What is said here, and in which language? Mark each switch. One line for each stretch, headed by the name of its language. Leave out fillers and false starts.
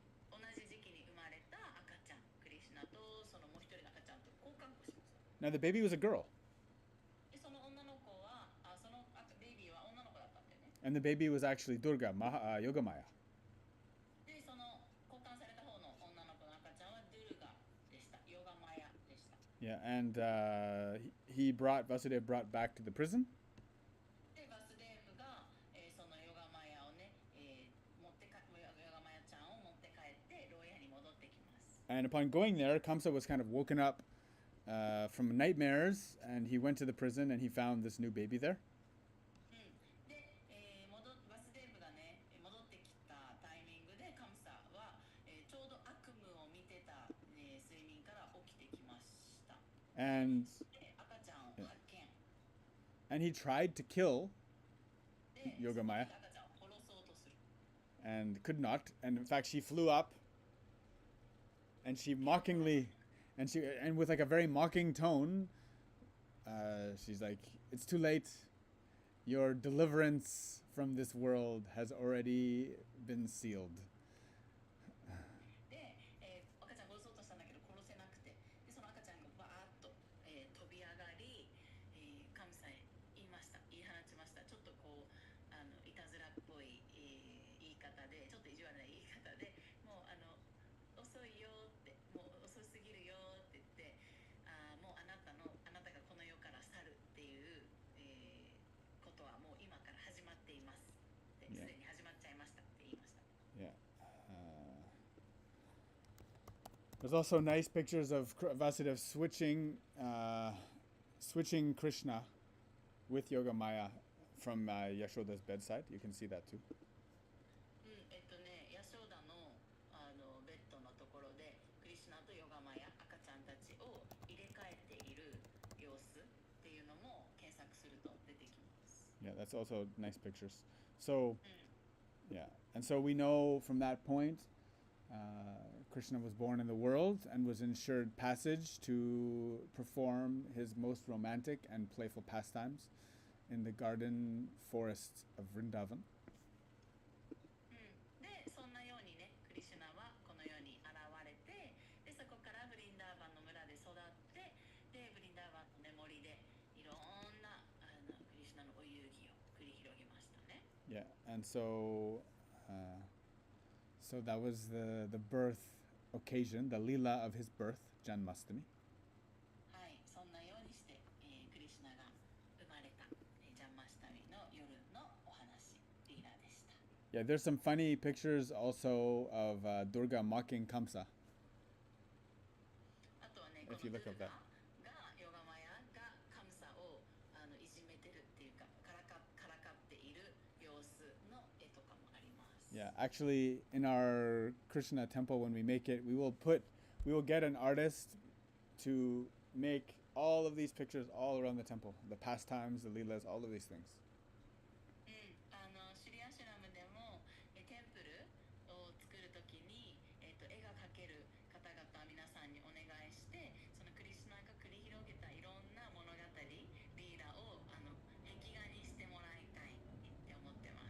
Japanese: 同じ時期に生まれた赤ちゃん、クリシュナとそのもう一人の赤ちゃんと交換をしました。
English: Now the baby was a girl,
Japanese: でその女の子はそのベイビーは女の子だったんだよね。
English: and the baby was actually Durga, Yogamaya.
Japanese: でその交換された方の女の子の赤ちゃんはドゥルガでした。ヨガマヤでした。
English: Yeah, and Vasudeva brought back to the prison.
Japanese: でバスデーブが、そのヨガマヤをね、ヨガマヤちゃんを持って帰って牢屋に戻ってきます。
English: And upon going there, Kamsa was kind of woken up from nightmares, and he went to the prison and he found this new baby there.
Japanese: で、バスデーブがね戻ってきたタイミングでカムサは、ちょうど悪夢を見てた、睡眠から起きてきました。
English: And
Japanese: で赤ちゃんを発見。
English: and he tried to kill
Japanese: で
English: Yogamaya
Japanese: 赤ちゃんを殺そうとする。
English: and could not. And in fact, she flew up and she mockingly, and with like a very mocking tone, she's like, "It's too late. Your deliverance from this world has already been sealed."
Japanese: で、赤ちゃんを殺そうとしたんだけど殺せなくて、でその赤ちゃんがバーッと、飛び上がり、カムサへ言い放ちました。ちょっとこういたずらっぽい、言い方で、ちょっと意地悪な言い方で、もう遅いよって、もう遅すぎるよって言って、もうあなたがこの世から去るっていう、ことはもう今から始まっていますって、すでに始まっちゃいましたって言いました。
English: Yeah. There's also nice pictures of Vasudeva switching Krishna with Yogamaya from Yashoda's bedside. You can see that too.
Japanese: ヤショーダのベッドのところでクリシュナとヨガマヤ赤ちゃんたちを入れ替えている様子っていうのも検索すると出てきます。
English: Yeah, that's also nice pictures. So, yeah, and so we know from that point, Krishna was born in the world and was ensured passage to perform his most romantic and playful pastimes in the garden forests of Vrindavan.
Japanese: でそんなようにねクリシュナはこの世に現れて、でそこからブリンダーバンの村で育って、でブリンダーバンの眠りでいろんなクリシュナのお遊戯を繰り広げましたね。
English: Yeah, and so that was the birth occasion, the lila of his birth, Janmasthami.
Japanese: はい、そんなようにして、クリシュナが生まれた、ジャンマシタミの夜のお話、リーラでした。
English: Yeah, there's some funny pictures also of Durga mocking Kamsa.
Japanese: あとはね、
English: If
Japanese: この
English: you
Japanese: ド
English: look
Japanese: ゥ
English: up
Japanese: ルガ
English: that.
Japanese: がヨガマヤがカムサをいじめてるっていうか、からかっている様子の絵とかもあります。
English: Yeah, actually, in our Krishna temple, when we make it, we will get an artist to make all of these pictures all around the temple, the pastimes, the leelas, all of these things.
Japanese: シュリアシュラムでもテンプルを作るときに、絵が描ける方々皆さんにお願いして、そのクリシュナが繰り広げたいろんな物語リーラを壁画にしてもらいたいって思って